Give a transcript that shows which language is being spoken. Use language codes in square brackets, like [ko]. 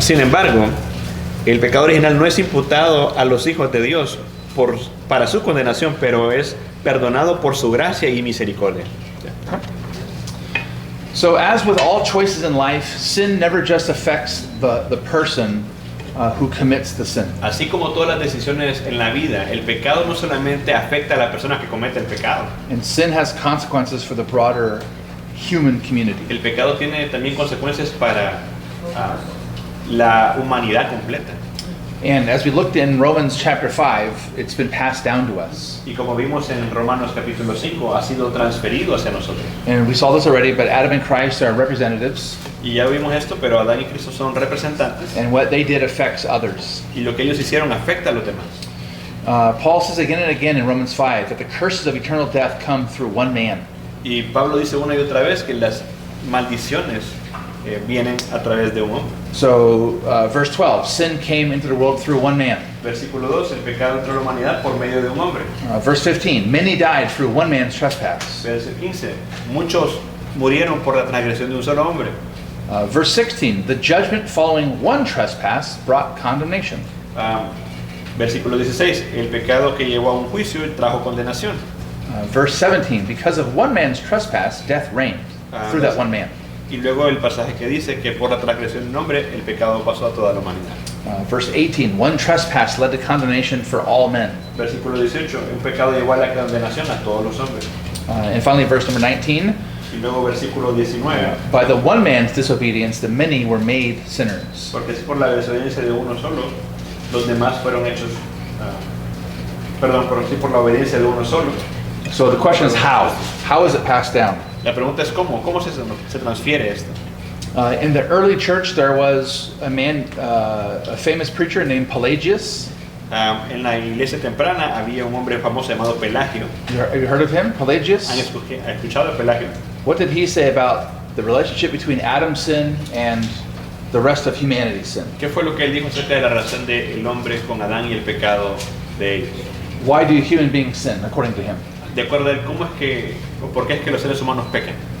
[es] sin embargo, el pecado original no es imputado a los hijos de Dios para su condenación, pero es perdonado por su gracia y misericordia. [en] So as with all choices in life, sin never just affects the person who commits the sin. [es] Así como todas las decisiones en la vida, el pecado no solamente afecta a la persona que comete el pecado. [en] And sin has consequences for the broader human community. [es] El pecado tiene también consecuencias para la humanidad completa. [en] And as we looked in Romans chapter 5, it's been passed down to us. [es] Y como vimos en Romanos capítulo 5, ha sido transferido hacia nosotros. [en] And we saw this already, but Adam and Christ are representatives, [es] Y ya vimos esto, pero Adán y Cristo son representantes. [en] and what they did affects others. [es] Y lo que ellos hicieron afecta a los demás. [en] Paul says again and again in Romans 5 that the curses of eternal death come through one man. [es] Y Pablo dice una y otra vez que las maldiciones vienen a través de un hombre. [en] So, verse 12, sin came into the world through one man. [es] Versículo 2, el pecado entró a la humanidad por medio de un hombre. [en] Verse 15, many died through one man's trespass. [es] Verso 15, muchos murieron por la transgresión de un solo hombre. [en] Verse 16, the judgment following one trespass brought condemnation. [es] Versículo 16, el pecado que llevó a un juicio trajo condenación. [en] Verse 17, because of one man's trespass, death reigned through that one man. [es] Y luego el pasaje que dice que por la transgresión de un hombre, el pecado pasó a toda la humanidad. [en] Verse 18, one trespass led to condemnation for all men. [es] Versículo 18, un pecado llevó a la condenación a todos los hombres. [en] And finally, verse number 19, [es] Y luego versículo 19, [en] by the one man's disobedience, the many were made sinners. [es] porque es por la desobediencia de uno solo, los demás fueron hechos, perdón, por la obediencia de uno solo. [en] So the question is how? How is it passed down? [es] La pregunta es cómo se transfiere esto. [en] In the early church, there was a man, a famous preacher named Pelagius. [es] En la iglesia temprana había un hombre famoso llamado Pelagio. [en] Have you heard of him, Pelagius? [es] ¿Han escuchado a Pelagio? [en] What did he say about the relationship between Adam's sin and the rest of humanity's sin? [es] ¿Qué fue lo que él dijo acerca de la relación del hombre con Adán y el pecado de ellos? [en] Why do human beings sin, according to him? [es] De acuerdo a él, ¿por qué es que los seres humanos pecan?